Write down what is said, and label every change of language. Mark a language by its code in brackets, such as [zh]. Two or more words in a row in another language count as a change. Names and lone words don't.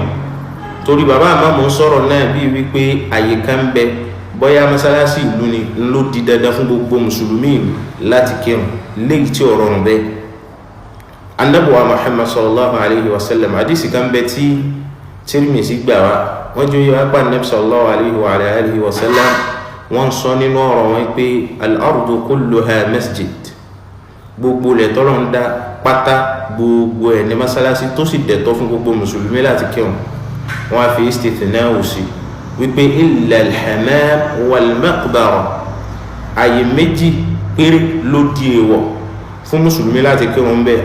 [yo] torí bàbá Imam ń sọ̀rọ̀ náà bí wípé àyè kan ń bẹ bóyá mọ́sálásí ìlú ni ló di dandan fún gbogbo mùsùlùmí láti kírun léyìí tí ò rọrùn bẹ́ẹ̀. Annabuwa Muhammad [ar] صلى الله عليه وسلم [yo] hadisi kan bẹ tí Tirmidhi gbà wá wọ́n jẹ́ yíwá pa Nabi [ar] صلى الله عليه وسلم [yo] wọ́n sọ nínú ọ̀rọ̀ wọn pé [ar] الأرض كلها مسجد, [yo] gbogbo lẹ̀ tọ́lọ̀ ń dá pátá gbogbo ẹ̀ ní masalasi tó sì dẹ̀tọ́ fún gbogbo mùsùlùmí láti kírun. wọ́n á fi istithna sí wípé [ar] إلا الحمام والمقبرة, [yo] àyè méjì péré ló di èèwọ̀ fún mùsùlùmí láti kírun ń bẹ.